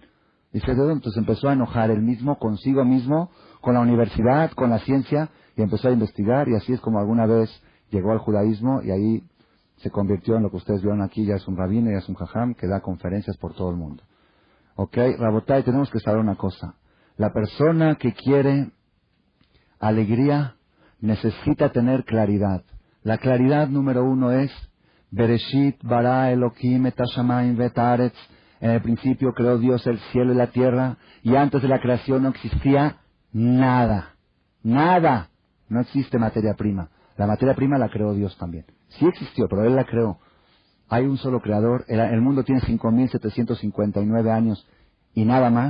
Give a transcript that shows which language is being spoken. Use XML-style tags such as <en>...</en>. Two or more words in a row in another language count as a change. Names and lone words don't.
<es>Dice, entonces empezó a enojar él mismo, consigo mismo, con la universidad, con la ciencia, y empezó a investigar, y así es como alguna vez llegó al judaísmo, y ahí se convirtió en lo que ustedes vieron aquí, ya es un rabino, ya es un jajam, que da conferencias por todo el mundo. Rabotai, tenemos que saber una cosa. La persona que quiere alegría necesita tener claridad.</es> <he>La claridad número 1 es בראשית ברא אלהים את השמים ואת הארץ.</he> <es>En el principio creó Dios el cielo y la tierra, y antes de la creación no existía nada. Nada. No existe materia prima. La materia prima la creó Dios también. Sí existió, pero Él la creó. hay un solo creador, el mundo tiene 5.759 años y nada más.</es>